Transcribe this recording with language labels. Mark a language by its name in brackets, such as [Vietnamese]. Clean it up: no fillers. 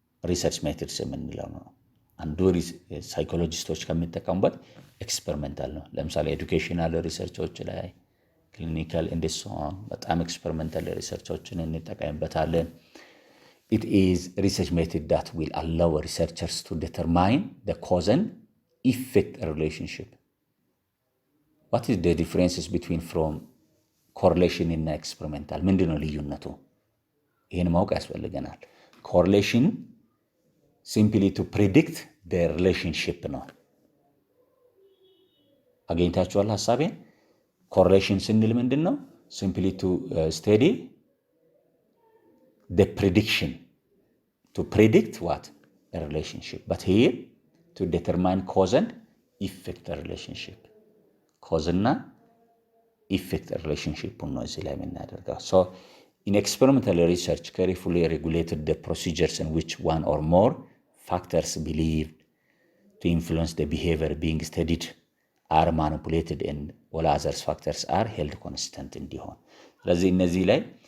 [Amharic] ሪሰርች ሜቶድስ የምንለው ነው። አንዱ ሳይኮሎጂስቶች ከሚጠቀሙበት ኤክስፐሪመንታል ነው። ለምሳሌ ኤዱኬሽናል ሪሰርቾች ላይ ክሊኒካል እንደሷን በጣም ኤክስፐሪመንታል ሪሰርቾችን እንጠቀምበታለን። [English] It is research method that will allow researchers to determine the cause and effect relationship. What is the differences between from correlation [Amharic] እና [English] experimental? [Amharic] ምንድነው ልዩነቱ? ይሄን ማወቅ ያስፈልገናል። correlation [English] simply to predict the relationship [Amharic] ነው። አገኝታችኋል ሐሳቤን? correlation ስንል ምንድነው? [English] simply to study the prediction, to predict what? A relationship. But here, to determine cause and effect a relationship. Cause and effect a relationship. So, in experimental research, carefully regulated the procedures in which one or more factors believed to influence the behavior being studied are manipulated and all other factors are held constant [Amharic] እንዲሆን። ስለዚህ እነዚህ ላይ